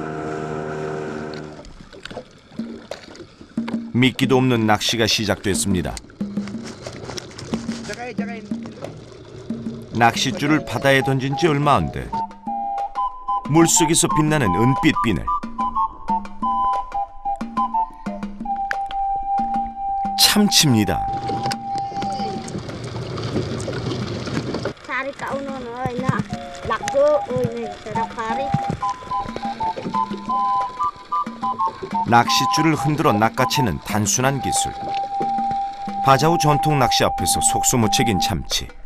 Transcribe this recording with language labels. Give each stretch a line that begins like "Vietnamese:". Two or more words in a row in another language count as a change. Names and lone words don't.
Korean: 미끼도 없는 낚시가 시작됐습니다. 낚싯줄을 바다에 던진 지 얼마 안 돼 물속에서 빛나는 은빛 비늘. 참치입니다. Sari ka uno no na lakdo oy sarap hari. 낚싯줄을 흔들어 낚아채는 단순한 기술. 바자우 전통 낚시 앞에서 속수무책인 참치.